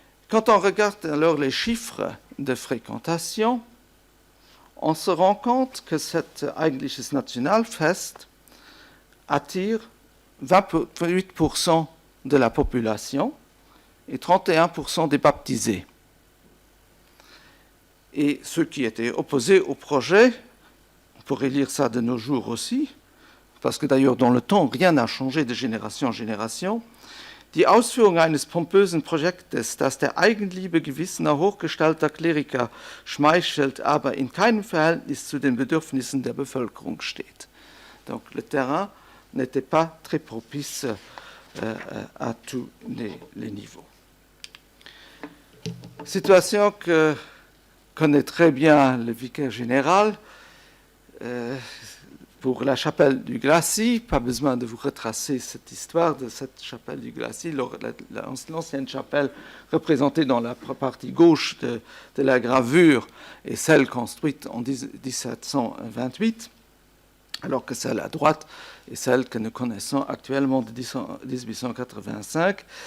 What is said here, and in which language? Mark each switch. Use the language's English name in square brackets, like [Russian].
[French] Quand on regarde alors les chiffres de fréquentation, on se rend compte que cet [German] Eigentliches Nationalfest [French] attire 28% de la population et 31% des baptisés. Et ceux qui étaient opposés au projet, on pourrait lire ça de nos jours aussi, parce que d'ailleurs dans le temps, rien n'a changé de génération en génération, [German] Die Ausführung eines pompösen Projektes, das der Eigenliebe gewissener hochgestalter Kleriker schmeichelt, aber in keinem Verhältnis zu den Bedürfnissen der Bevölkerung steht. [French] Donc le terrain n'était pas très propice à tous les niveaux. Situation que connaît très bien le vicaire général. Pour la chapelle du Glacis, pas besoin de vous retracer cette histoire de cette chapelle du Glacis, l'ancienne chapelle représentée dans la partie gauche de la gravure est celle construite en 1728, alors que celle à droite est celle que nous connaissons actuellement de 1885.